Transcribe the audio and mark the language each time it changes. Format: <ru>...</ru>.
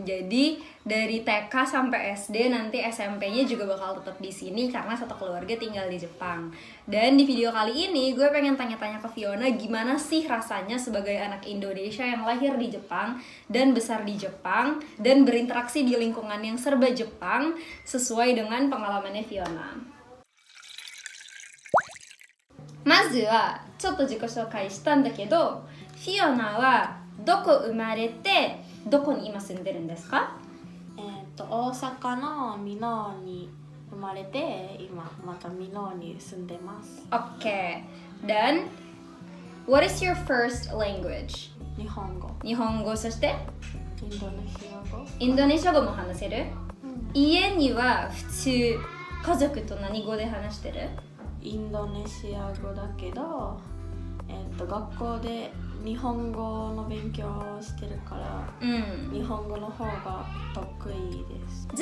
<id>Jadi dari TK sampai SD, nanti SMP-nya juga bakal tetap di sini karena satu keluarga tinggal di Jepang. Dan di video kali ini gue pengen tanya-tanya ke Fiona gimana sih rasanya sebagai anak Indonesia yang lahir di Jepang dan besar di Jepang dan berinteraksi di lingkungan yang serba Jepang sesuai dengan pengalamannya Fiona.</id> <ja>まずはちょっと自己紹介したんだけど、フィオナはどこ生まれてどこに今住んでるんですか？大阪の美濃に生まれて今また美濃に住んでます。</ja> <id>Oke. Dan</id> <en>what is your first language?</en> <ja>日本語、日本語、そしてインドネシア語、インドネシア語も話せる？家には普通家族と何語で話してる？インドネシア語だけど、学校で日本語の勉強をしてるから、日本語の方が得意です。</ja>